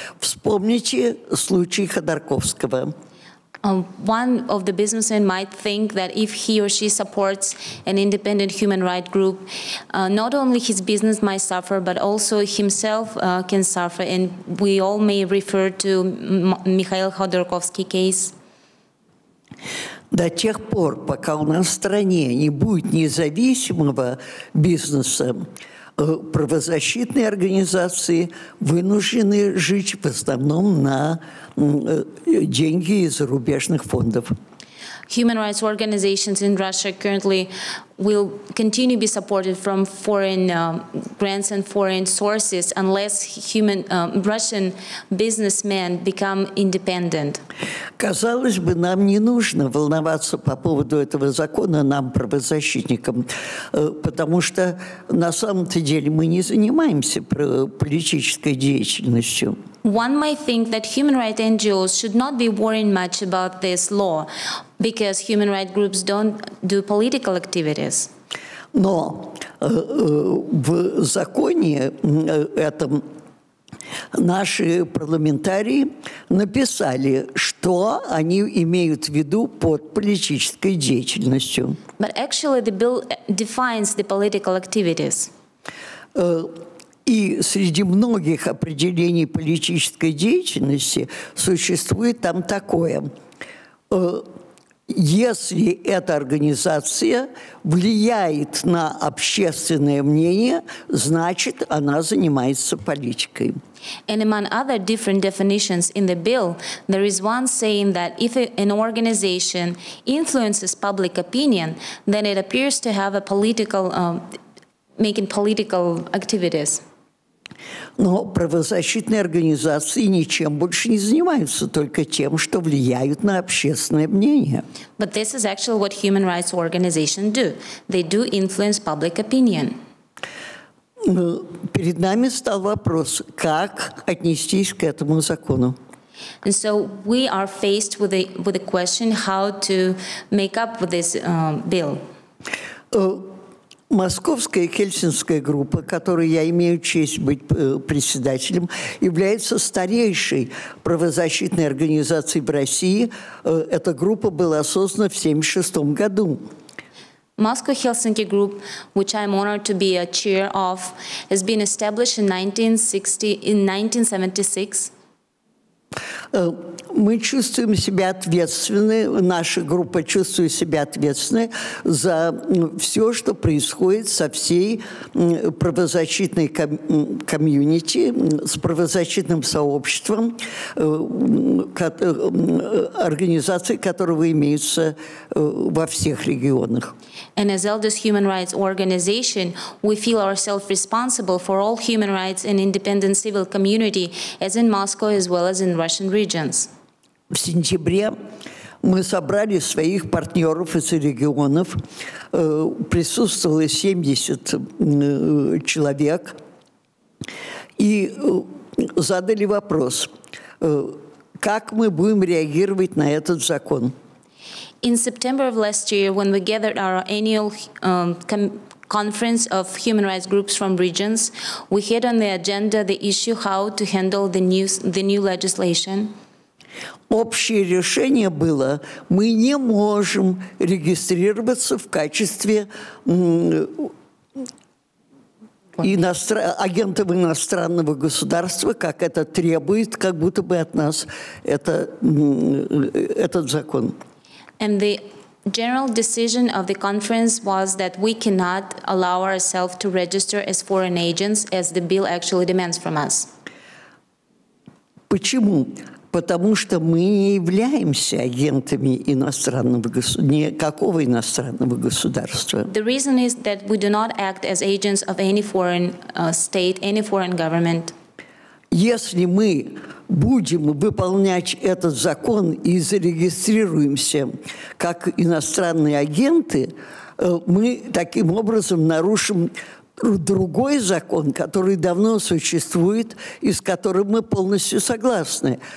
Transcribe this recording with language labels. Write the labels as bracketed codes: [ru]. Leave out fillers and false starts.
[ru] Вспомните случай Ходорковского. [en] One of the businessmen might think that if he or she supports an independent human rights group, not only his business might suffer, but also himself can suffer. And we all may refer to Mikhail Khodorkovsky case. [ru] До тех пор, пока у нас в стране не будет независимого бизнеса, правозащитные организации вынуждены жить в основном на деньги из зарубежных фондов. [en] Human rights organizations in Russia currently will continue to be supported from foreign grants and foreign sources unless Russian businessmen become independent. [ru] Казалось бы, нам не нужно волноваться по поводу этого закона, нам, правозащитникам, потому что на самом-то деле мы не занимаемся политической деятельностью. [en] One might think that human rights NGOs should not be worrying much about this law because human rights groups don't do political activities. [ru] Но в законе этом наши парламентарии написали, что они имеют в виду под политической деятельностью. [en] But actually the bill defines the political activities. [ru] И среди многих определений политической деятельности существует там такое. Если эта организация влияет на общественное мнение, значит, она занимается политикой. [en] And among other different definitions in the bill, there is one saying that if an organization influences public opinion, then it appears to have a political, making political activities. [ru] Но правозащитные организации ничем больше не занимаются, только тем, что влияют на общественное мнение. [en] But this is actually what human rights organizations do. They do influence public opinion. [ru] Перед нами стал вопрос, как отнестись к этому закону. [en] And so we are faced with the question how to make up with this bill. [ru] Московская и Хельсинская группа, которой я имею честь быть председателем, является старейшей правозащитной организацией в России. Эта группа была создана в 1976 году. [en] Moscow-Helsinki group, which I'm honored to be a chair of, has been established in 1976. [ru] Мы чувствуем себя ответственны, наша группа чувствует себя ответственной за все, что происходит со всей правозащитной комьюнити, с правозащитным сообществом, организаций, которые имеются во всех регионах. [en] And as eldest human rights organization, we feel ourselves responsible for all human rights and independent civil community, as in Moscow as well as in Russian regions. [ru] В сентябре мы собрали своих партнеров из регионов, присутствовало 70 человек, и задали вопрос, как мы будем реагировать на этот закон. [en] In September of last year, when we gathered our annual conference of human rights groups from regions, we had on the agenda the issue how to handle the new legislation. [ru] Общее решение было, мы не можем регистрироваться в качестве агентов иностранного государства, как это требует, как будто бы от нас этот закон. [en] And the general decision of the conference was that we cannot allow ourselves to register as foreign agents, as the bill actually demands from us. [ru] Почему? Потому что мы не являемся агентами никакого иностранного государства. [en] The reason is that we do not act as agents of any foreign state, any foreign government. [ru] Если мы будем выполнять этот закон и зарегистрируемся как иностранные агенты, мы таким образом нарушим другой закон, который давно существует и с которым мы полностью согласны.